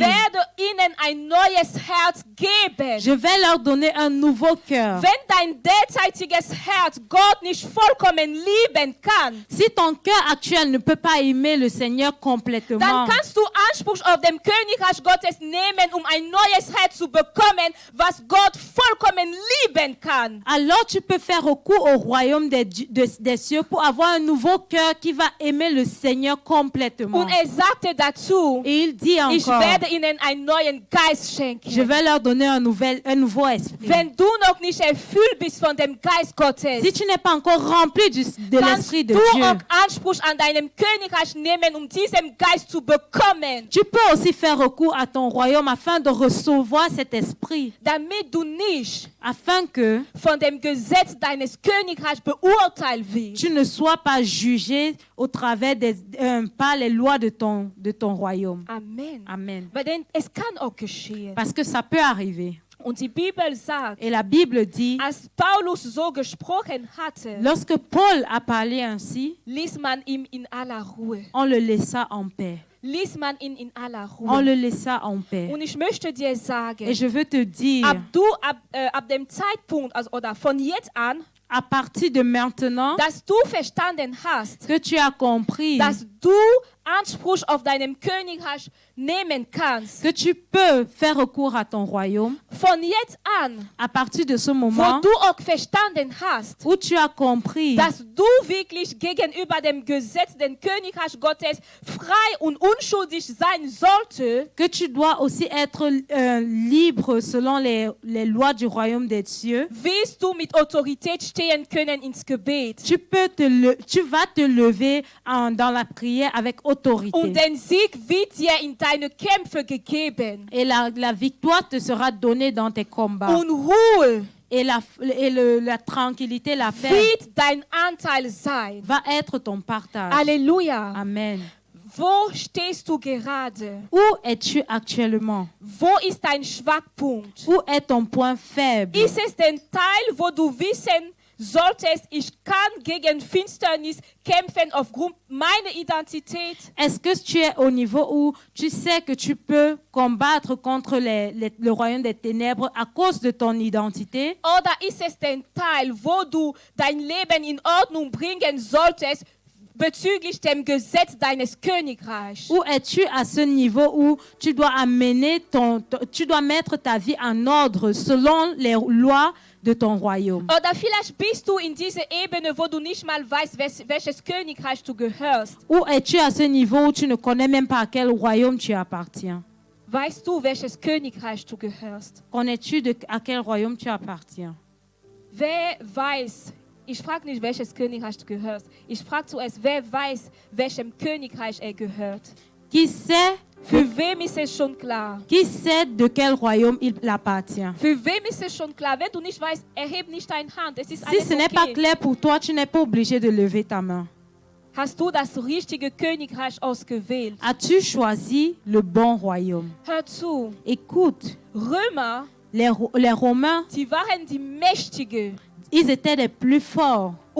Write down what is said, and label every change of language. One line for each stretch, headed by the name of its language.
German: werde ihnen ein neues Herz geben.
French: je vais leur donner un nouveau cœur.
German: Wenn dein derzeitiges Herz Gott nicht vollkommen lieben kann,
French: Si ton cœur actuel ne peut pas aimer le Seigneur
German: dann
French: complètement,
German: kannst du Anspruch auf dem Königreich Gottes nehmen, um ein neues Herz zu bekommen, was Gott vollkommen lieben kann.
French: alors tu peux faire recours au royaume des cieux pour avoir un nouveau cœur qui va aimer le Seigneur complètement.
German: Und sagte dazu,
French: Et il dit
German: ich
French: encore,
German: werde ihnen einen neuen Geist schenken.
French: je vais leur donner un nouveau esprit.
German: Wenn du noch nicht erfüllt bist von dem Geist Gottes,
French: Si tu n'es pas encore rempli de
German: kannst
French: l'esprit de
German: du
French: Dieu,
German: auch Anspruch an deinem Königreich nehmen, um diesen Geist zu bekommen,
French: tu peux aussi faire recours à ton royaume afin de recevoir cet esprit,
German: damit du nicht
French: afin que
German: von dem Gesetz deines Königreichs beurteilt wirst.
French: tu ne sois pas jugé au travers par les lois de ton royaume.
German: Amen.
French: Amen.
German: Weil denn es kann auch geschehen.
French: Parce que ça peut arriver.
German: Und die Bibel sagt,
French: Et la Bible dit,
German: als Paulus so gesprochen hatte,
French: lorsque Paul a parlé ainsi,
German: ließ man ihn in aller Ruhe.
French: on le laissa en paix.
German: Ließ man ihn in aller
French: On
German: Ruhe.
French: le laissa en paix.
German: Und ich möchte dir
French: Et
German: sagen,
French: je veux te dire,
German: ab dem Zeitpunkt, also, oder von jetzt an,
French: à partir de maintenant,
German: dass du verstanden hast,
French: que tu as compris
German: dass du Anspruch auf deinem Königreich nehmen kannst,
French: que tu peux faire recours à ton royaume,
German: von jetzt an,
French: À partir de ce
German: wo
French: moment
German: du auch verstanden hast,
French: où tu as compris
German: dass du wirklich gegenüber dem Gesetz, dem Königreich Gottes, frei und unschuldig sein sollte,
French: que tu dois aussi être libre selon les lois du royaume des cieux,
German: wirst du mit Autorität stehen können ins Gebet.
French: tu vas te lever dans la prière avec autorité.
German: Und den Sieg wird dir in deine Kämpfe gegeben.
French: Et la victoire te sera donnée dans tes combats.
German: Und Ruhe
French: Et la tranquillité, la paix
German: wird dein Anteil sein.
French: va être ton partage.
German: Halleluja.
French: Amen.
German: Wo stehst du gerade?
French: Où es-tu actuellement?
German: Wo ist dein Schwachpunkt?
French: Où est ton point faible?
German: Ist es den Teil, wo du wissen solltest, ich kann gegen Finsternis kämpfen aufgrund meiner Identität?
French: Est-ce que tu es au niveau où tu sais que tu peux combattre contre le royaume des ténèbres à cause de ton identité?
German: Oder ist es den Teil, wo du dein Leben in Ordnung bringen solltest bezüglich dem Gesetz deines Königreichs?
French: Ou es-tu à ce niveau où tu dois tu dois mettre ta vie en ordre selon les lois de ton royaume?
German: Oder vielleicht bist du in dieser Ebene, wo du nicht mal weißt, welches Königreich du gehörst.
French: Ou es-tu à ce niveau où tu ne connais même pas à quel royaume tu appartiens?
German: Weißt du, welches Königreich du gehörst?
French: Connais-tu à quel royaume tu appartiens?
German: Wer weiß, ich frage nicht, welches Königreich du gehörst. Ich frage zuerst, wer weiß, welchem Königreich er gehört.
French: Qui sait,
German: Für wem ist es schon klar?
French: qui sait de quel royaume il appartient?
German: Für wem ist es schon klar? Wenn du nicht weißt, erheb nicht deine Hand. Es ist
French: Si
German: alles
French: ce n'est pas
German: okay.
French: clair pour toi, tu n'es pas obligé de lever ta main.
German: Hast du das richtige Königreich ausgewählt?
French: As-tu choisi le bon royaume?
German: Hör zu.
French: Écoute,
German: Römer,
French: les Romains,
German: die waren die Mächtige,
French: ils étaient les plus forts